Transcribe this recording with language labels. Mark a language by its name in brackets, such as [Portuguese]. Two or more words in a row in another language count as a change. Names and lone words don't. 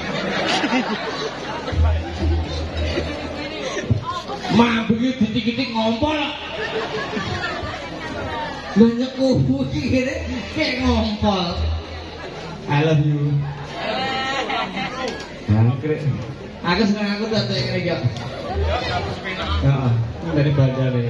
[Javanese] Mabuk iki ditik-ditik ngompol. Lah nyekubu iki kene kayak ngompol. [English] I love you. [Javanese] Angkrek. Aku seneng aku tak ngene iki. [Indonesian] Heeh, dari bandara.